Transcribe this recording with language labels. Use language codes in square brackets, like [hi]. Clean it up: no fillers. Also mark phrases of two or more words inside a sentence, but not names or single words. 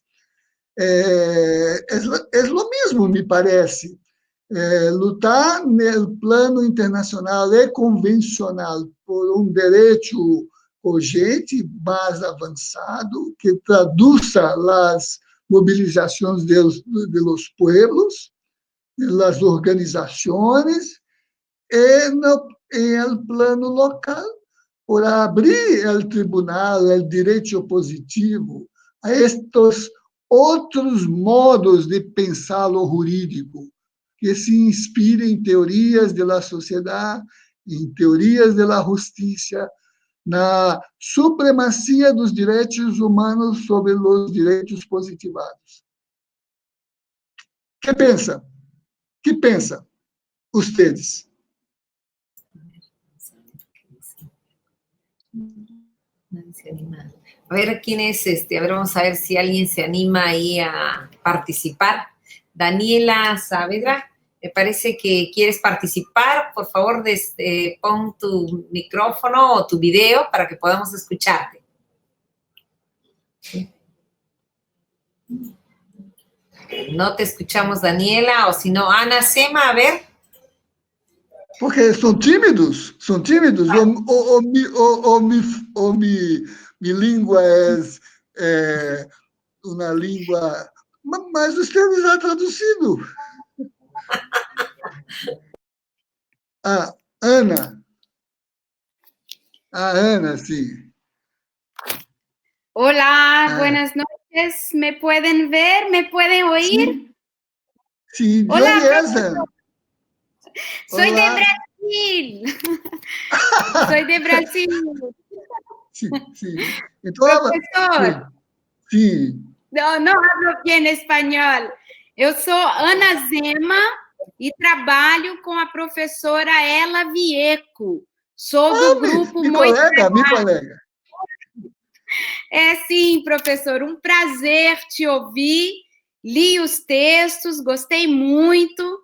[pt] É o mesmo, me parece. Lutar no plano internacional e convencional por direito cogente, mais avançado, que traduza as [es] mobilizações de los pueblos, [pt] das organizações, e no plano local, por abrir o tribunal, o direito positivo, a estes outros modos de pensar o jurídico, que se inspirem em teorias da sociedade, em teorias da justiça, na supremacia dos direitos humanos sobre os direitos positivados. Que pensa? Que pensa? [es] Ustedes. A ver quién es a ver, vamos a ver si alguien se anima ahí a participar. Daniela Saavedra, me parece que quieres participar. Por favor, pon tu micrófono o tu video para que podamos escucharte. No te escuchamos, Daniela, o si no, Ana Sema, a ver. [pt] Porque são tímidos, ou minha língua é uma língua... Mas os termos já traduzido. Ana. A Ana, sim. Olá, [es] buenas noches. ¿Me pueden ver? ¿Me pueden oír? Sí, Hola, profesor. Soy de Brasil. Soy de Brasil. Sí. Entonces, profesor. Sí. No hablo bien español. [pt] Eu sou Ana Zema e trabalho com a professora Ela Vieco. Sou do grupo minha colega. Sim, professor, um prazer te ouvir. Li os textos, gostei muito.